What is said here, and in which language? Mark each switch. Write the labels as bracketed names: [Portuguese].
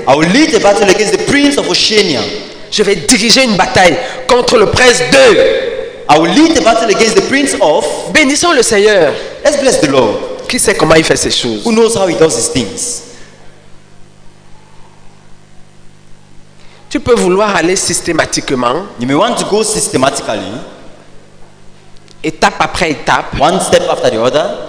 [English] I will lead a battle against the prince of Oceania. [French] Je vais diriger une bataille contre le prince de... [English] I will lead a battle against the prince of... [French] Bénissons le Seigneur. [English] Let's bless the Lord. [French] Qui sait comment il fait ces choses? [English] Who knows how he does his things? [French] Tu peux vouloir aller systématiquement, [English] You may want to go systematically, [French] étape après étape. [English] one step after the other.